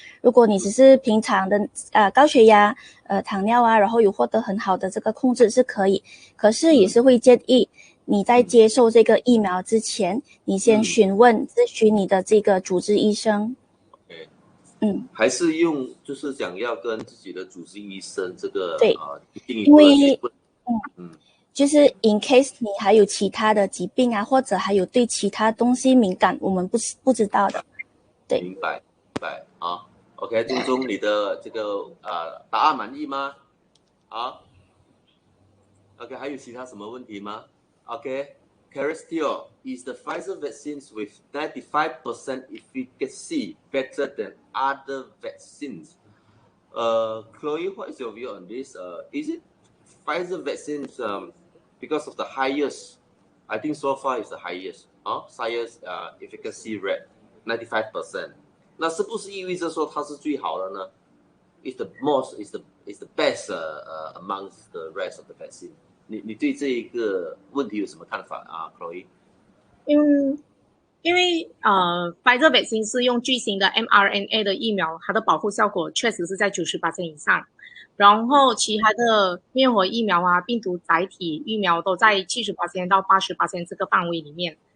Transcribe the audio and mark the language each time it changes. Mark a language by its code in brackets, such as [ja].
[zh] 如果你只是平常的高血压糖尿然后有获得很好的这个控制是可以，可是也是会建议你在接受这个疫苗之前，你先咨询你的这个主治医生。还是就是讲要跟自己的主治医生这个对因为就是 in case 你还有其他的疾病或者还有对其他东西敏感，我们不知道的。对，明白OK， 钟你的这个答案满意吗？OK， 还有其他什么问题吗？ [en] OK，Caristio, is the Pfizer vaccines with 95% efficacy better than other vaccines? Chloe, what is your view on this? Is it Pfizer vaccines because of the highest? I think so far is the highest. Highest efficacy rate 95%. [zh] 那是不是意味着说它是最好的呢？ [en] Is the best amongst the rest of the vaccine? [zh] 你对这一个问题有什么看法Chloe？因为Pfizer vaccine 是用巨型的 mRNA 的疫苗，它的保护效果确实是在90% 以上。然后其他的灭活疫苗病毒载体疫苗都在70% 到80% 这个范围里面。